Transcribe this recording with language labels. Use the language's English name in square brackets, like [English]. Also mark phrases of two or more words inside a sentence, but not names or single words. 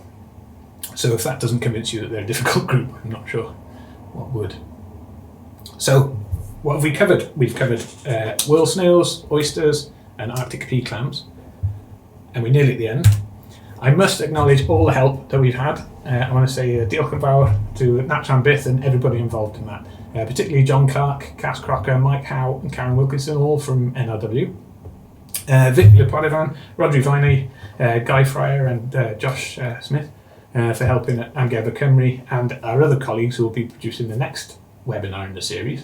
[English] So if that doesn't convince you that they're a difficult group, I'm not sure what would. So what have we covered? We've covered whorl snails, oysters and Arctic pea clams, and we're nearly at the end. I must acknowledge all the help that we've had. I want to say [Welsh] diolch yn fawr [English] to Nat Trambyth and everybody involved in that, particularly John Clark, Cass Crocker, Mike Howe and Karen Wilkinson, all from NRW. Vic Leporevan, Rodri Viney, Guy Fryer and Josh Smith for helping at Amgueddfa Cymru, and our other colleagues who will be producing the next webinar in the series.